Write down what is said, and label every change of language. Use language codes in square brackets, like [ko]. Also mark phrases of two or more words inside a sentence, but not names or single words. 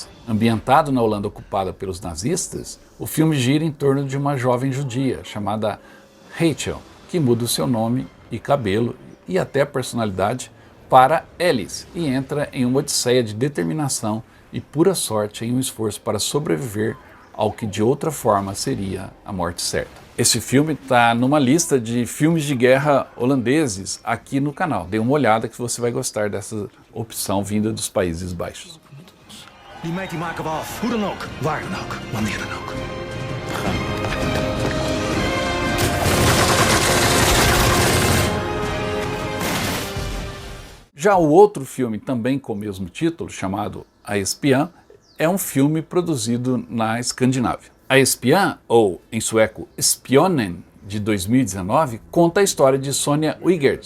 [pt] Ambientado na Holanda ocupada pelos nazistas, o filme gira em torno de uma jovem judia chamada Rachel, que muda o seu nome e cabelo e até personalidade para Alice e entra em uma odisseia de determinação e pura sorte em um esforço para sobreviver ao que de outra forma seria a morte certa. Esse filme está numa lista de filmes de guerra holandeses aqui no canal. Dê uma olhada que você vai gostar dessa opção vinda dos Países Baixos. [nl] Die meid die maken we af. Hoe dan ook, waar dan ook, wanneer dan ook. [pt] Já o outro filme, também com o mesmo título, chamado A Espiã, é um filme produzido na Escandinávia. A Espiã, ou em sueco Spionen, de 2019, conta a história de Sonja Wigert.